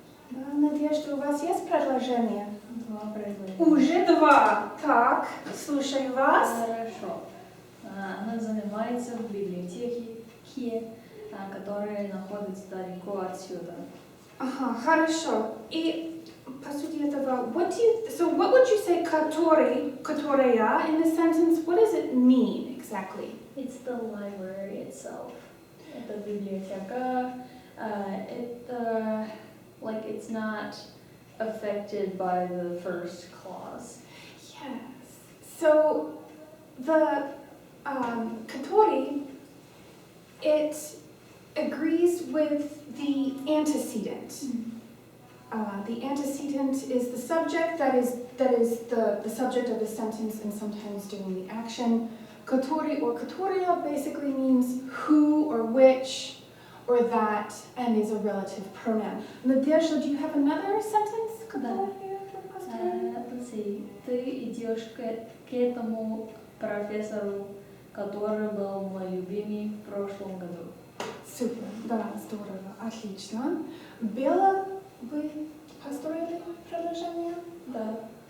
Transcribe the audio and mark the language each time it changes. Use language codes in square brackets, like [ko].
[ru] Да, Надежда, у вас есть предложение? 2 предложения. Уже 2. Так, слушаю вас. Хорошо. Она занимается в библиотеке, которая находится далеко отсюда. Ага, хорошо. И по сути этого, [en] so what would you say который, которая in the sentence, what does it mean exactly? It's the library itself. [ru] Это библиотека. [en] Это like it's not affected by the first clause. Yes. So the который, it agrees with the antecedent. The antecedent is the subject that is the subject of the sentence and sometimes doing the action. Который or которая basically means who or which or that and is a relative pronoun. Nadezhda, do you have another sentence? Да. Let's see. [ru] Ты идешь к этому профессору, который был мой любимый в прошлом году. Супер, да, здорово, отлично. Бела, вы построили предложение? Да.